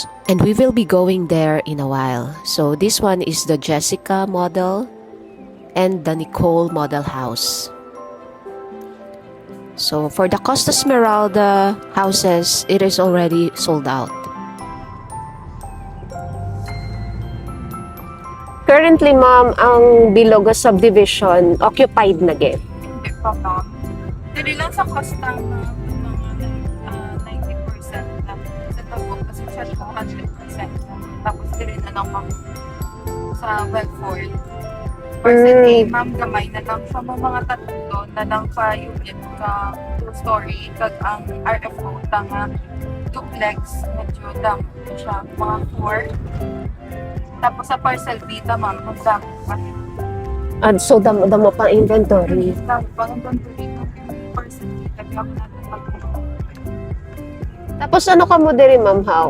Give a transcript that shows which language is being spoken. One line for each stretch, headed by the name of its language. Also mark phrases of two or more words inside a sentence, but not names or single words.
English: And we will be going there in a while. So this one is the Jessica model and the Nicole model house. So for the Costa Smeralda houses, it is already sold out. Currently,
Hiligaynon: ma'am, ang Biloga subdivision occupied na gid.
Filipino: Hindi pa, ma'am.
Hiligaynon: Dili lang sa Costa, ma'am, mga 90% lang. Sa Tabok, kasi siya 200% lang. Tapos dili na lang, ma'am, sa Wellford. Percentage, ma'am, gamay na lang sa mga tatlo na lang ka unit ka two-story. Kag ang RFO, tanga duplex, medyo dam siya, mga 4.
Filipino: Tapos sa parcel vita, ma'am, ang dami pa.
Hiligaynon: So, damo pa inventory.
Filipino: Dami pa ang inventory ng parcel vita. Kaya ako natin
Hiligaynon: Tapos ano ka mo diri, ma'am, how?